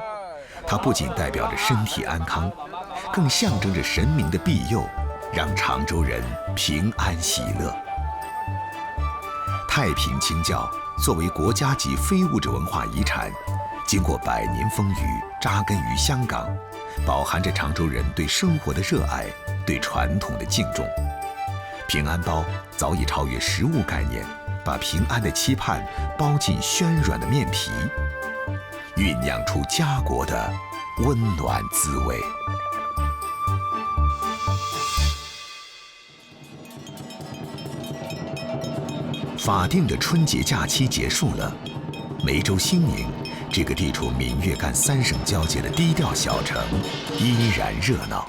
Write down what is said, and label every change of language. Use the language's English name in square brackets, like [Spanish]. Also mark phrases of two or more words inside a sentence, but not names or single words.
[Chinese] 它不僅代表着身體安康，更象徵着神明的庇佑，讓常州人平安喜樂。太平清教作為國家級非物質文化遺產，經過100年風雨，扎根於香港，飽含着常州人對生活的熱愛，對傳統的敬重。平安包早已超越食物概念，把平安的期盼包進暄軟的麵皮，醞釀出家國的温暖滋味。法定的春节假期结束了，梅州兴宁这个地处闽粤赣3省交界的低调小城依然热闹。